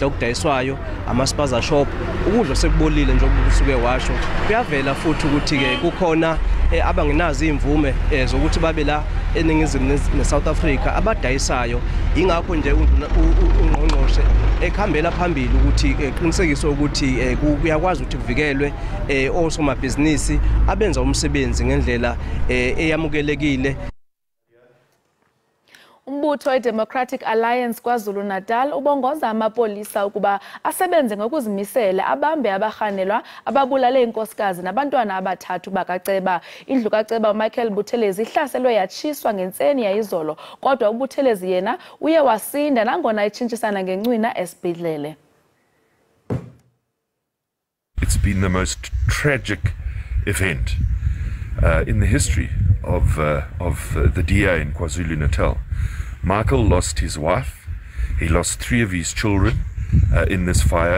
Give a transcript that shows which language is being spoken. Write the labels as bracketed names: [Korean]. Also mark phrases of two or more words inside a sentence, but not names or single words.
[Zulu] okudayiswayo ama-spaza shop ukudla sekubolile njengoba kusuke washo kuyavela futhi ukuthi ke kukhona abangenazi imvume zokuthi babe la eningizimu neSouth Africa abadayisayo ingakho nje ungqongqoshe ekhambela phambili ukuthi qinisekiswe ukuthi kuyakwazi ukuthi kuvikelwe osomabhizinisi abenza umsebenzi ngendlela eyamukelekile. [Xhosa] Umbutho weDemocratic Alliance KwaZulu-Natal ubongoza amapolisa ukuba asebenze ngokuzimisela abambe abahanelwa ababulale inkosikazi nabantwana abathathu bakaCeba. Indlu kaCeba uMichael Buthelezi ihlaselwe yatshiswa ngentseni yayizolo kodwa uButhelezi yena uye wasinda nangona itshintshisana ngencwina esibhedlele. [English] It's been the most tragic event in the history of the DA in KwaZulu-Natal. Michael lost his wife, he lost 3 of his children in this fire.